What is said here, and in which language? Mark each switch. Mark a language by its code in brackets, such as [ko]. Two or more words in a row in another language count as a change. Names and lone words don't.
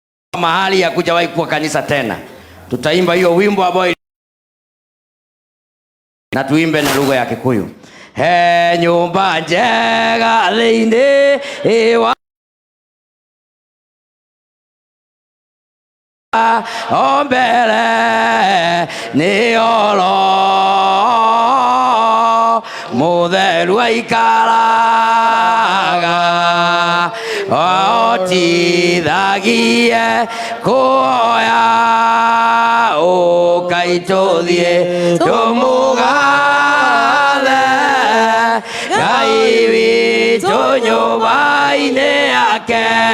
[sw] mahali ya kujawahi kuwa kanisa tena. Tutaimba hiyo wimbo ambao na tuimbe na lugha ya Kikuyu. [ki] He nyumba njega thĩinĩ wa o mbere nĩ oro mũtheru aikaraga otithagie kuoya ũkai tũthiĩ tũmũgathe Ngai witũ nyũmba-inĩ yake